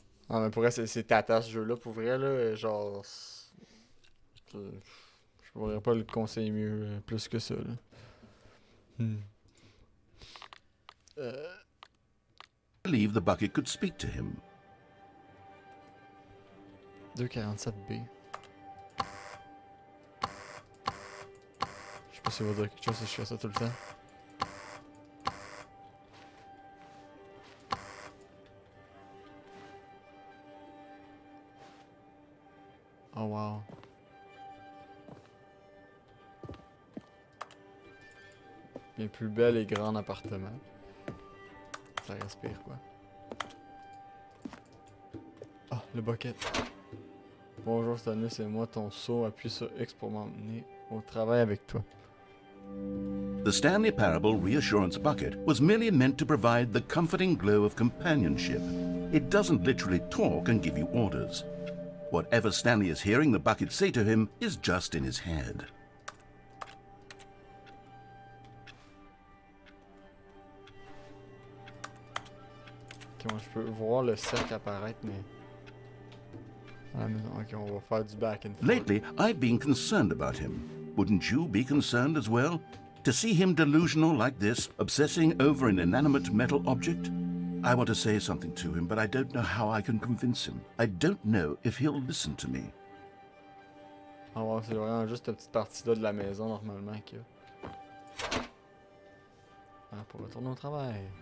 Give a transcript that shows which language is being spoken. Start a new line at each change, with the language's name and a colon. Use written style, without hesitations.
French: Ah, mais pour vrai, c'est tata ce jeu-là. Pour vrai, là, genre... Je pourrais pas le conseiller mieux, plus que ça, là.
English: believe the bucket could speak to him. 247B.
French: Je sais pas si ça va dire quelque chose si je fais ça tout le temps. Oh wow. Bien plus bel et grand appartement. Ça respire quoi. Ah, le bucket. Bonjour Stanley, c'est moi ton seau. Appuie sur X pour m'emmener au travail avec toi.
English: The Stanley Parable Reassurance Bucket was merely meant to provide the comforting glow of companionship. It doesn't literally talk and give you orders. Whatever Stanley is hearing the bucket say to him is just in his head.
French: Ok, moi je peux voir le cercle apparaître, mais... Ah, mais non, ok, on va faire du
English: back and forth. Lately, I've been concerned about him. Wouldn't you be concerned as well? To see him delusional like this, obsessing over an inanimate metal object? I want to say something to him, but I don't know how I can convince him. I don't know if he'll listen to me.
French: Ah ouais, c'est vraiment juste cette petite partie-là de la maison, normalement, qu'il y a. Ah, pour retourner au travail.